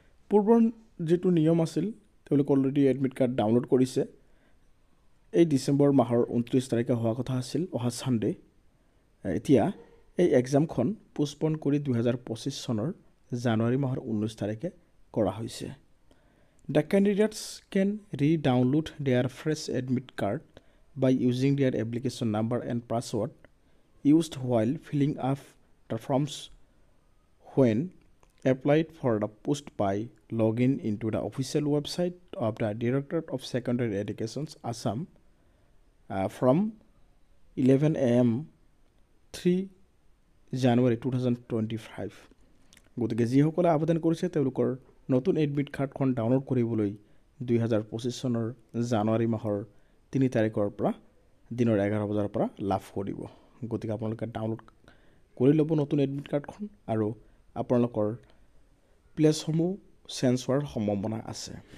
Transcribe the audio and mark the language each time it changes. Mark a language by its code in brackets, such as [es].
[as] পূৰ্বৰ যিটো নিয়ম আছিল তেওঁলোকে অলৰেডি এডমিট কাৰ্ড ডাউনলোড কৰিছে। এই ডিচেম্বৰ মাহৰ 29 তাৰিখে হোৱা কথা আছিল, অহা ছানডে। এতিয়া এই এক্সামখন পোষ্টপন কৰি 2025 চনৰ জানুৱাৰী মাহৰ 19 তাৰিখে কৰা হৈছে। [en] The candidates can re-download their fresh admit card by using their application number and password used while filling up the forms when applied for the post by logging into the official website of the Directorate of Secondary Education Assam from 11 a.m. 3 January 2025. [as] গতিকে যিসকলে আবেদন কৰিছে তেওঁলোকৰ নতুন admit কাৰ্ডখন download কৰিবলৈ 2025 চনৰ জানুৱাৰী মাহৰ 3 তাৰিখৰ পৰা দিনৰ 11 বজাৰ পৰা লাভ কৰিব। গতিকে আপোনালোকে ডাউনলোড কৰি ল'ব নতুন এডমিট কাৰ্ডখন আৰু আপোনালোকৰ প্লেছসমূহ চেঞ্জ হোৱাৰ সম্ভাৱনা আছে।